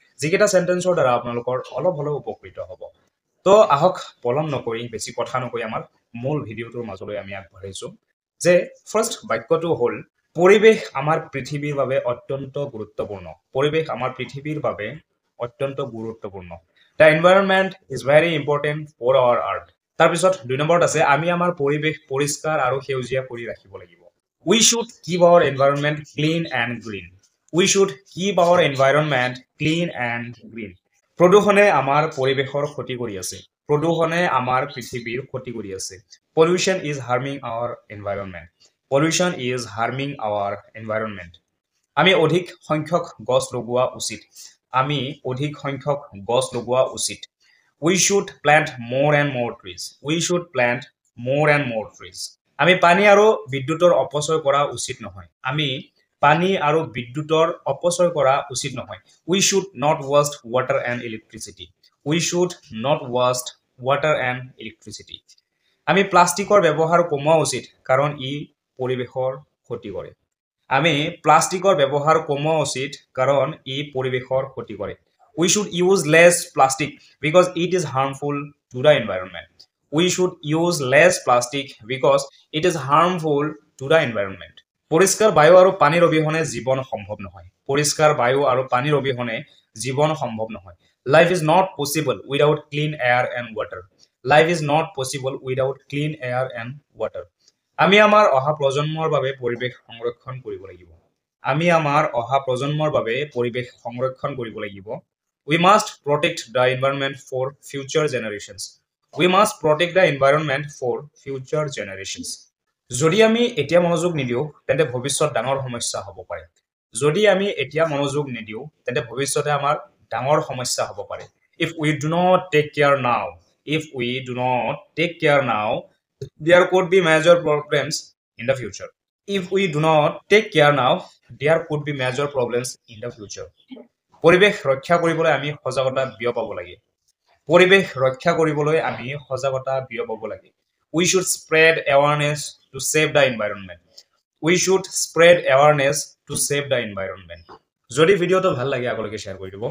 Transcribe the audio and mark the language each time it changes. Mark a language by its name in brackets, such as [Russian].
[Assamese] যিকেইটা সেন্টেন্সৰ দ্বাৰা আপোনালোকৰ অলপ হ'লেও উপকৃত হ'ব। তো আহক পলম নকৰি বেছি কথা নকৈ আমাৰ মূল ভিডিঅ'টোৰ মাজলৈ আমি আগবাঢ়িছো। যে ফাৰ্স্ট বাক্যটো হ'ল পৰিৱেশ আমাৰ পৃথিৱীৰ বাবে অত্যন্ত গুৰুত্বপূৰ্ণ। পৰিৱেশ আমাৰ পৃথিৱীৰ বাবে অত্যন্ত গুৰুত্বপূৰ্ণ। [English] The environment is very important for our earth. [Assamese] তাৰপিছত 2 নম্বৰত আছে আমি আমাৰ পৰিৱেশ পৰিষ্কাৰ আৰু সেউজীয়া কৰি ৰাখিব লাগিব। [English] We should keep our environment clean and green. We should keep our environment clean and green. [Assamese] প্ৰদূষণে আমাৰ পৰিৱেশৰ ক্ষতি কৰি আছে। প্ৰদূষণে আমাৰ পৃথিৱীৰ ক্ষতি কৰি আছে। [English] Pollution is harming our environment. Pollution is harming our environment. [Assamese] আমি অধিক সংখ্যক গছ লগোৱা উচিত। আমি অধিক সংখ্যক গছ লগোৱা উচিত। [English] We should plant more and more trees. We should plant more and more trees. [Assamese] আমি পানী আৰু বিদ্যুতৰ অপচয় কৰা উচিত নহয়। আমি পানী আৰু বিদ্যুতৰ অপচয় কৰা উচিত নহয়। [English] We should not waste water and electricity. We should not waste water and electricity. [Assamese] আমি প্লাষ্টিকৰ ব্যৱহাৰ কমোৱা উচিত কাৰণ ই পৰিৱেশৰ ক্ষতি কৰে। আমি প্লাষ্টিকৰ ব্যৱহাৰ কমোৱা উচিত কাৰণ ই পৰিৱেশৰ ক্ষতি কৰে। [English] We should use less plastic because it is harmful to the environment. We should use less plastic because it is harmful to the environment. [Assamese] পৰিষ্কাৰ বায়ু আৰু পানীৰ অবিহনে জীৱন সম্ভৱ নহয়। পৰিষ্কাৰ বায়ু আৰু পানীৰ অবিহনে জীৱন সম্ভৱ নহয়। [English] Life is not possible without clean air and water. Life is not possible without clean air and water. [Assamese] আমি আমাৰ অহা প্ৰজন্মৰ বাবে পৰিৱেশ সংৰক্ষণ কৰিব লাগিব। আমি আমাৰ অহা প্ৰজন্মৰ বাবে পৰিৱেশ সংৰক্ষণ কৰিব লাগিব। [English] We must protect the environment for future generations. We must protect the environment for future generations. [Assamese] যদি আমি এতিয়া মনোযোগ নিদিও তেন্তে ভৱিষ্যত ডাঙৰ সমস্যা হ'ব পাৰে। যদি আমি এতিয়া মনোযোগ নিদিও তেন্তে ভৱিষ্যতে আমাৰ ডাঙৰ সমস্যা হ'ব পাৰে। [English] If we do not take care now, if we do not take care now, there could be major problems in the future. If we do not take care now, there could be major problems in the future. [Assamese] পৰিৱেশ ৰক্ষা কৰিবলৈ আমি সজাগতা বিয়পাব লাগে। পৰিৱেশ ৰক্ষা কৰিবলৈ আমি সজাগতা বিয়পাব লাগে। [English] We should spread awareness to save the environment. We should spread awareness to save the environment. [Assamese] যদি ভিডিঅ'টো ভাল লাগে আগলৈকে শ্বেয়াৰ কৰি দিব।